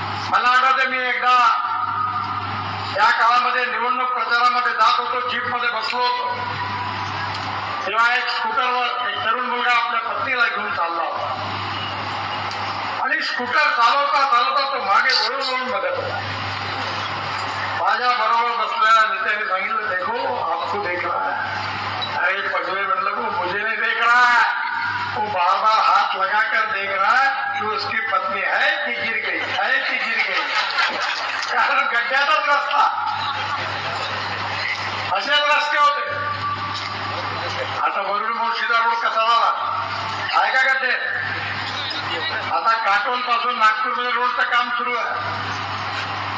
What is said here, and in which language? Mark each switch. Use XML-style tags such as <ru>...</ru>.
<mr>मला आठवते मी एकदा त्या काळामध्ये निवडणूक प्रचारामध्ये जात होतो, जीप मध्ये बसलो होतो, तेव्हा एक स्कूटरवर एक तरुण मुलगा आपल्या पत्नीला घेऊन चालला होता आणि स्कूटर चालवता चालवता तो मागे वळून वळून बघत होता. माझ्या बरोबर बसलेल्या नेत्याने सांगितलं</mr> <hi>देखो आपको देख रहा है. अरे पगले मतलब वो मुझे नहीं देख रहा है, वो बार बार हाथ लगा कर देख रहा है कि उसकी पत्नी है कि गिर गई, है कि गिर गई.</hi> <mr>कारण गड्ड्यातच रस्ता, असेच रस्ते होते. आता वरुड मोर्शीचा रोड कसा झाला आहे का गड्डे? आता काटोल पासून नागपूरमध्ये रोडचं काम सुरू आहे.</mr>